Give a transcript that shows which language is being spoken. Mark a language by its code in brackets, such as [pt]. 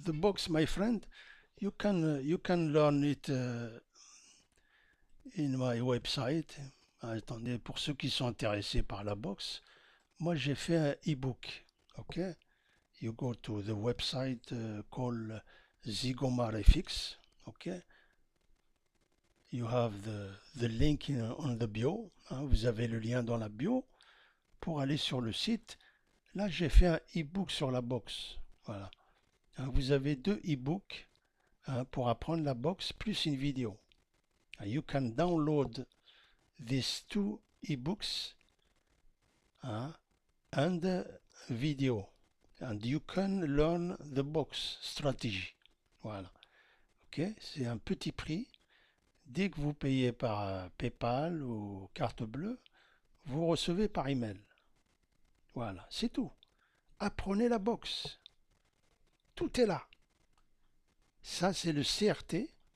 [en] The box, my friend, you can learn it in my website. [fr] Attendez, pour ceux qui sont intéressés par la box, moi j'ai fait un e-book. Ok? [en] You go to the website called ZygomaRFX. Ok? You have the link on the bio. [fr] Hein, vous avez le lien dans la bio pour aller sur le site. Là, j'ai fait un e-book sur la boxe. Voilà. Hein, vous avez deux e-books hein, pour apprendre la boxe plus une vidéo. [en] You can download these two e-books and video. And you can learn the box strategy. [fr] Voilà. Ok, c'est un petit prix. Dès que vous payez par PayPal ou carte bleue, vous recevez par email. Voilà, c'est tout. Apprenez la boxe. Tout est là. Ça, c'est le CRT.